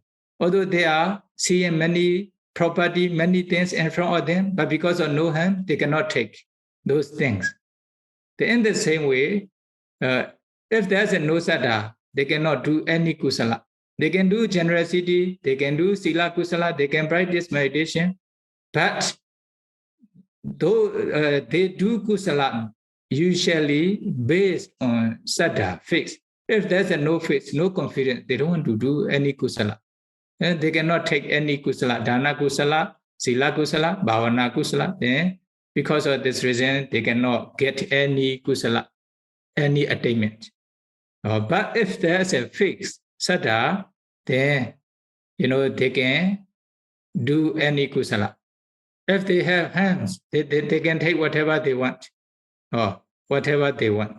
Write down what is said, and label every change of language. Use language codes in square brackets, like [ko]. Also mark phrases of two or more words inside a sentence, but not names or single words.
[en] Although they are seeing many property, many things in front of them, but because of no hand, they cannot take those things. In the same way, if there's no saddha, they cannot do any kusala. They can do generosity, they can do [pi] sila kusala, [en] they can practice meditation, but though they do kusala, usually based on saddha, faith. If there's no faith, no confidence, they don't want to do any kusala. And they cannot take any [pi] kusala, dana kusala, sila kusala, bhavana kusala. [en] Then, because of this reason, they cannot get any kusala, any attainment. But if there's a fixed saddha, then, they can do any kusala. If they have hands, they can take whatever they want, or whatever they want.